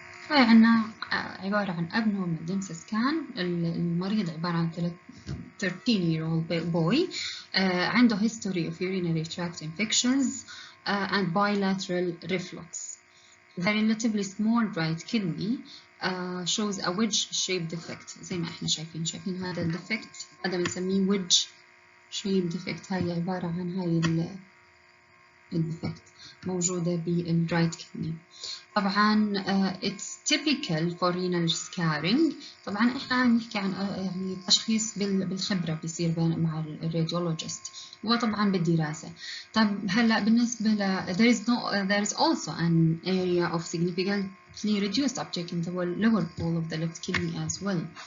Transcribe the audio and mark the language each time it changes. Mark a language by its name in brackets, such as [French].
[Arabic] هاي عنا عبارة عن [English] abnormal DMSA scan. [Arabic] المريض عبارة عن [English] 13-year-old boy عنده history of urinary tract infections and bilateral reflux. The relatively small right kidney shows a wedge-shaped defect. [Arabic] زي ما احنا شايفين هذا الديفكت، هذا بنسميه [English] wedge-shaped defect. [Arabic] هاي عبارة عن هاي الديفكت موجودة بالرايت كدني. [English] طبعا it's typical for renal scarring. [Arabic] طبعا احنا نحكي عن يعني تشخيص بالخبرة بيصير مع الراديولوجيست وطبعا بالدراسة. طب هلا بالنسبة ل [English] there is also an area of significantly reduced uptake in the lower pole of the left kidney as well.